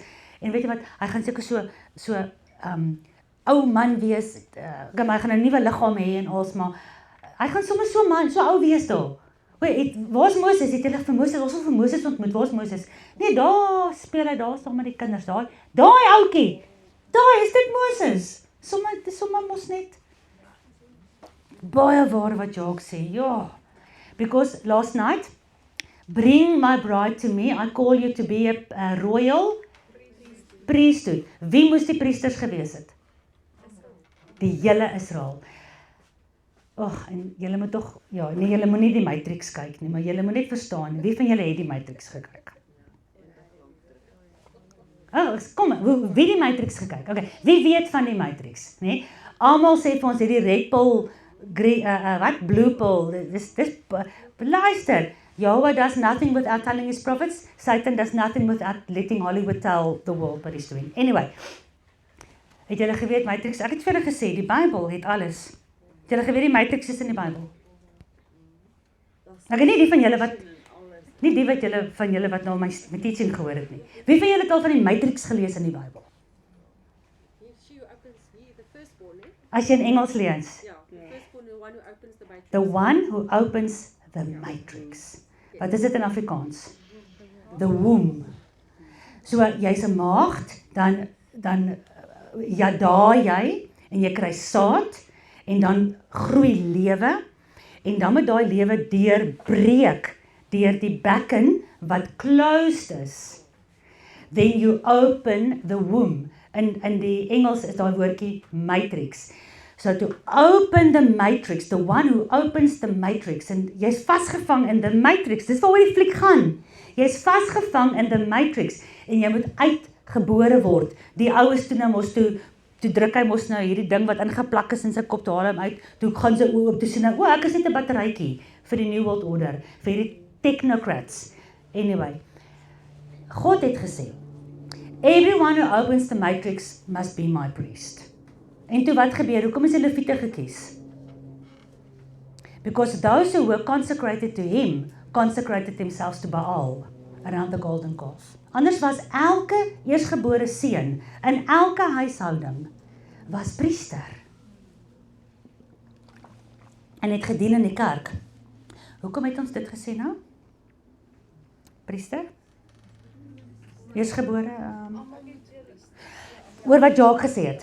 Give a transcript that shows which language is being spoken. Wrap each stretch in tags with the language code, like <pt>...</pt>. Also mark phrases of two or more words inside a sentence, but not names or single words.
<af>En weet jy wat, hy gaan seker so ou man wees, hy gaan 'n nuwe liggaam hê en alles, maar hy gaan sommer so man, so ou wees daar. Waar's Moses? Het julle vir Moses, ons het vir Moses ontmoet, waar's Moses? Nee, daar speel hy, daar saam met die kinders, daai ouetjie, daar is dit Moses. Sommer mos net. Baie waar wat Jacques sê, ja.</af> <en>Because last night, bring my bride to me, I call you to be a royal priesthood.</en> <af>Wie moes die priesters gewees het? Die hele Israel. En julle moet tog, ja, nee, julle moet nie die Matrix kyk nie, maar julle moet net verstaan, wie van julle het die Matrix gekyk? Kom, wie die Matrix gekyk? Okay, wie weet van die Matrix, nee? Almal sê vir ons hierdie</af> <en>red pill, blue pill,</en> <af>dis luister,</af> <en>Yahweh does nothing without telling his prophets, Satan does nothing without letting Hollywood tell the world what he's doing.</en> <af>Anyway, het julle geweet, Matrix, ek het vir julle gesê, die Bybel het alles. Het julle geweet die Matrix is in die Bybel? Ek het nie die van julle wat nou my teaching gehoor het nie. Wie van julle het al van die Matrix gelees in die Bybel? As jy in Engels lees.</af> <en>The one who opens the matrix.</en> <af>Wat is dit in Afrikaans?</af> <en>The womb.</en> <af>So, jy's 'n maagd, dan daai jy, en jy kry saad, en dan groei lewe, en dan moet daai lewe deurbreek, deur die bekken wat closed is.</af> <en>Then you open the womb.</en> <af>In die Engels is daai woordjie matrix.</af> <en>So to open the matrix, the one who opens the matrix,</en> <af>en jy's vasgevang</af> <en>in the matrix,</en> <af>dis waaroor die fliek gaan. Jy's vasgevang</af> <en>in the matrix,</en> <af>en jy moet uitgebore word. Die oues toe nou mos toe druk hy mos nou hierdie ding wat ingeplak is in sy kop, toe haal hom uit, toe gaan sy oë op, toe sien hy, ek is net 'n batterytjie vir die New World Order, vir die technocrats. Anyway, God het gesê,</af> <en>everyone who opens the matrix must be my priest.</en> <af>En toe wat gebeur? Hoekom is die Lewiete gekies?</af> <en>Because those who were consecrated to him, consecrated themselves to Baal, around the golden calf.</en> <af>Anders was elke eersgebore seun, in elke huishouding, was priester. En het gedien in die kerk. Hoekom het ons dit gesê nou? Priester? Eersgebore, oor wat Jacques gesê het.</af>